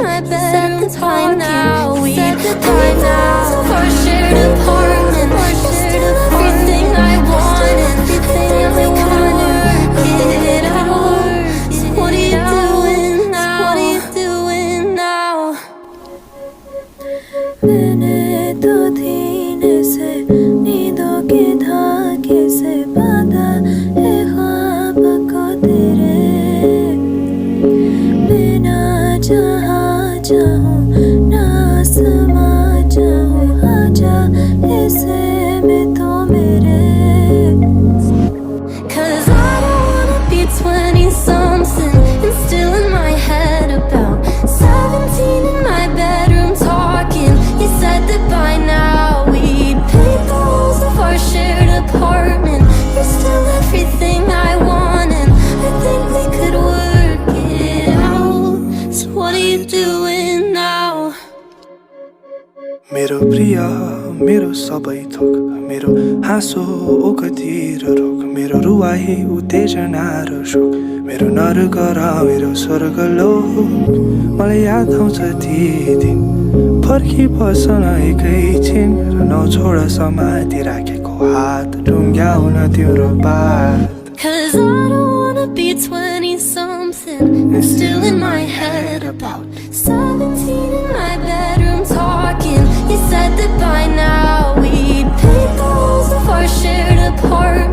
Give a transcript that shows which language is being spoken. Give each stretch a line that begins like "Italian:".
English: Set the time now, we set the time now of our shared apartment. You're still everything I want, and everything we could work it out. So what are you doing now? What are you doing now?
Hindi: मैंने तो धीरे से नींदों के धागे से बांधा है ख्वाब को तेरे। मैं ना जहाँ चाहूँ ना समा चाहूँ, आजा ऐसे में तो मेरे।
English: 'Cause I don't wanna be 20-something and still in my head about 17 in my bedroom talking. You said that by now we'd paint the walls of our shared apartment. You're still everything I want, and I think we could work it out. So what are you doing now?
Nepali: मेरो प्रिय, मेरो सबै थोक, मेरो हाँसो ओखतिर रोक, मेरो रुवाही उत्तेजना र शोक, मेरो नर्क र मेरो स्वर्ग लोक। मलाई याद आउँछ ती दिन, फर्की बसन एकैछिन र नछोड समाति राखेको हात ढुङ्ग्याउन तिम्रो बात।
English: 'Cause I don't wanna be 20-something and still in my head about 17 in my bedroom talking. You said that by now we'd paint the walls of our shared apartment.